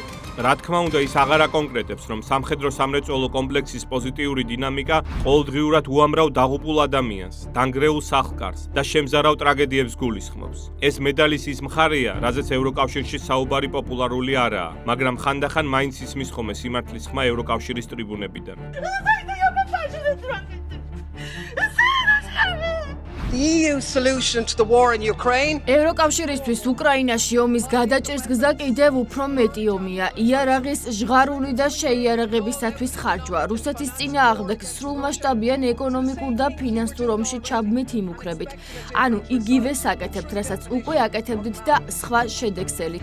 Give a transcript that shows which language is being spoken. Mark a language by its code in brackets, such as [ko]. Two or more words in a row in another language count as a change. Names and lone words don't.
[ka] რა თქმა უნდა, ის აღარ აკონკრეტებს, რომ სამხედრო-სამრეწველო კომპლექსის პოზიტიური დინამიკა ყოველდღიურად უამრავ დაღუპულ ადამიანს, დანგრეულ სახლკარს და შემზარავ ტრაგედიებს გულისხმობს. ეს მედალის ის მხარეა, რაზეც ევროკავშირში საუბარი პოპულარული არაა, მაგრამ ხანდახან მაინც ისმის ხოლმე სიმართლის ხმა ევროკავშირის ტრიბუნებიდან. [en] The EU solution to the war in Ukraine [ka] ევროკავშირისთვის უკრაინაში ომის გადაჭრის გზა კიდევ უფრო მეტი ომია. იარაღის ჟღარული და შეიარაღებისათვის ხარჯვა, რუსეთის წინააღმდეგ სრულმასშტაბიან ეკონომიკურ და ფინანსურ ომში ჩაბმით იმუქრებით. ანუ იგივე საკეთებთ, რასაც უკვე აკეთებდით და სხვა შედეგსელით.